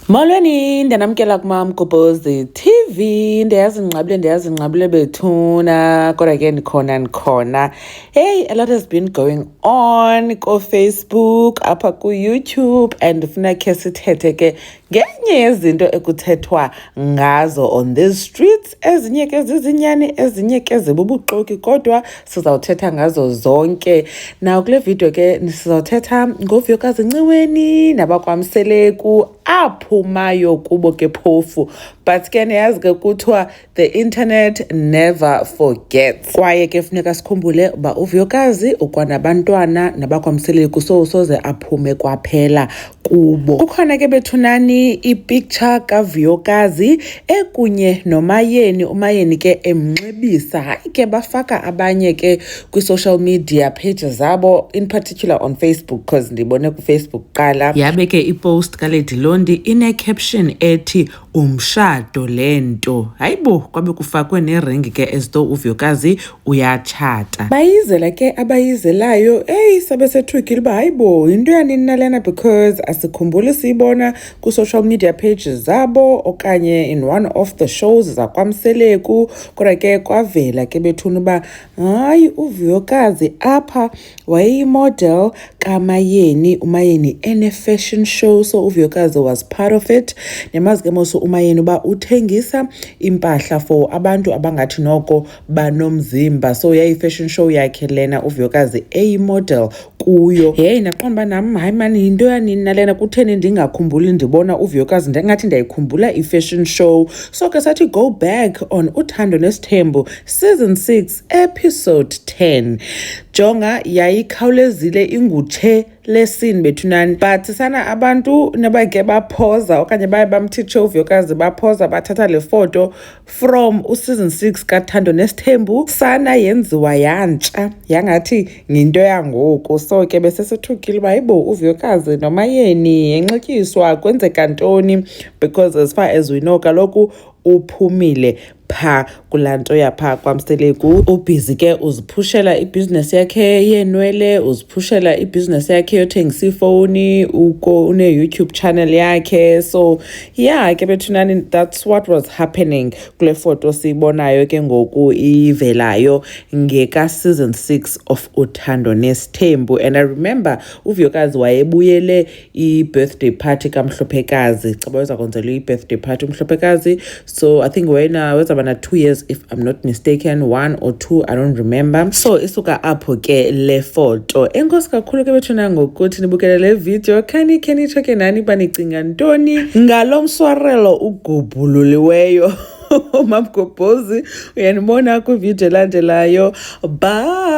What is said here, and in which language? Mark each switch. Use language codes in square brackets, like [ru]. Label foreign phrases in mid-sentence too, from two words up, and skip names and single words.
[xh] Molweni ndanamkela kuMamgobhozi TV. Ndiyazinqabile bethuna kodwa ke ndikhona. [en] Hey, a lot has been going on Facebook [xh] apha ku-YouTube and ndifuna khe sithethe ke ngenye yezinto ekuthethwa ngazo [en] on these streets. [xh] Ezinye ke zizinyani, ezinye ke zibubuxoki, kodwa sizawuthetha ngazo zonke. Now kule video ke sizawuthetha ngoVuyokazi Nciweni nabakwaMseleku aphumayo kubo ke phofu, but ke niyazi ke kuthiwa [en] the internet never forgets. [xh] Kwaye ke funeka sikhumbule uba uVuyokazi ukwanabantwana nabakwaMseleku soze aphume kwaphela kubo. Kukhona ke bethunani i-picture kaVuyokazi ekunye noMayeni, uMayeni ke emnxibisa. Hayi ke bafaka abanye ke kwi-social media pages zabo, [en] in particular on Facebook, [xh] because ndibone kuFacebook qala yabe ke ipost kaLady Londi ine-caption ethi umshado lento. Hayibo, kwabe kufakwe neringi ke [en] as though [xh] uVuyokazi uyatshata. Bayizela ke abayizelayo, sabe sethukile uba hayibo yinto yanini nalena, because asikhumbuli siyibona ku-social media pages zabo okanye [en] in one of the shows [xh] zakwaMseleku. Kodwa ke kwavela ke bethuna uba hayi uVuyokazi apha wayeyimodel kaMayeni, uMayeni ene-fashion show, so uVuyokazi [en] was part of it. [xh] Nemazi ke moso uMayeni uba uthengisa impahla for abantu abangathi noko banomzimba, so yayi-fashion show yakhe lena uVuyokazi eyimodel kuyo. Hey, ndaqonda uba nam hayi mani yinto yanini nalena, kutheni ndingakhumbuli ndibona uVuyokazi ndengathi ndiyayikhumbula i-fashion show. So ke sathi [en] go back on [xh] Uthando Nesithembu season 6 episode 10. Jonga yayikhawulezile ingutshe lesini bethunani, but sana abantu nabake baphoza okanye baye bamthitshe uVuyokazi baphoza bathatha le photo [en] from season 6 [xh] kaThando Nesithembu, sana yenziwa yantsha yangathi yinto yangoku. So ke besesethukile uba hayibo uVuyokazi noMayeni yenxetyiswa kwenzeka ntoni, [en] because as far as we know [xh] kaloku uphumile pha kulaa nto yapha kwaMseleku. Ubhizi ke uziphushela ibhizinesi yakhe yeenwele, uziphushela ibhizinesi yakhe yothengisa iifowuni, une-YouTube channel yakhe. [en] So yeah [xh] ke bethunani, [en] that's what was happening [xh] kule foto siyibonayo ke ngoku ivelayo ngeka [en] season 6 of [xh] Uthando Nesithembu. [en] And I remember [xh] uVuyokazi wayebuyele i-birthday party kaMhlophekazi, caba weza kwenzelwa i-birthday party uMhlophekazi. [en] So I think [xh] weza bana [en] 2 years if I'm not mistaken, 1 or 2, I don't remember. [xh] So isuka apho ke le photo. Enkosi kakhulu ke bethuna ngokuthi nibukele le video. Khani nitsho ke nani banicinga ntoni ngalo mswarelo ugubhululiweyo Mamgobhozi. Uyanibona kwivideo elandelayo.